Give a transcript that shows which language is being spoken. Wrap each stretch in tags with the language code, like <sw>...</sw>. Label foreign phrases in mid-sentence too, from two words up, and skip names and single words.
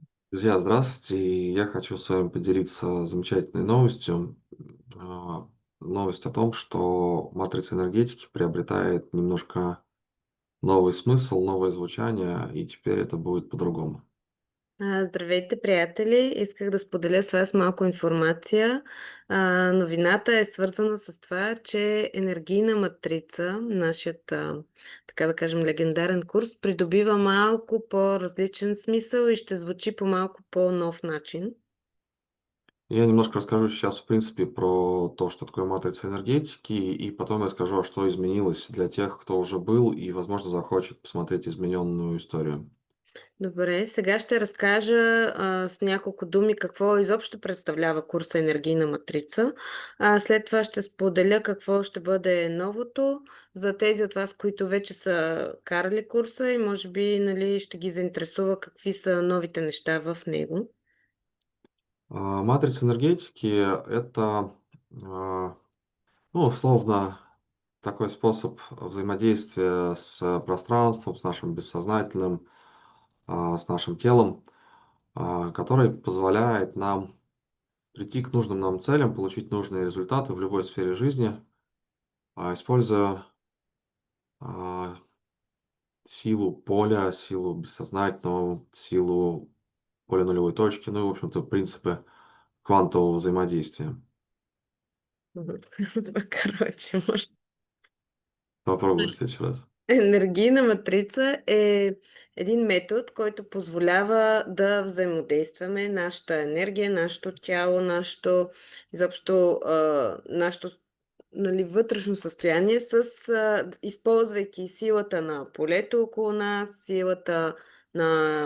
<ru>Друзья, здравствуйте. Я хочу с вами поделиться замечательной новостью. А, Новость о том, что матрица энергетики приобретает немножко новый смысл, новое звучание, и теперь это будет по-другому.</ru> <bg>Здравейте, приятели! Исках да споделя с вас малко информация. Новината е свързана с това, че енергийна матрица, нашият, така да кажем, легендарен курс, придобива малко по-различен смисъл и ще звучи по малко по-нов начин.</bg> <ru>Я немножко расскажу сейчас, в принципе, про то, что такое матрица энергетики, и потом я скажу, а что изменилось для тех, кто уже был и, возможно, захочет посмотреть измененную историю.</ru> <bg>Добре, сега ще разкажа с няколко думи какво изобщо представлява курса енергийна матрица. След това ще споделя какво ще бъде новото за тези от вас, които вече са карали курса и може би нали, ще ги заинтересува какви са новите неща в него.</bg> <ru>Матрица энергетики– это, а, ну, условно, такой способ взаимодействия с пространством, с нашим бессознательным, с нашим телом, который позволяет нам прийти к нужным нам целям, получить нужные результаты в любой сфере жизни, используя а, силу поля, силу бессознательного, силу поля нулевой точки, ну и, в общем-то, принципы квантового взаимодействия. Мгм. Короче, може Попробуй в следующий раз.</ru> <bg>енергийна матрица е един метод, който позволява да взаимодействаме нашата енергия, нашето тяло, изобщо нашето нали, вътрешно състояние използвайки силата на полето около нас, силата на</bg>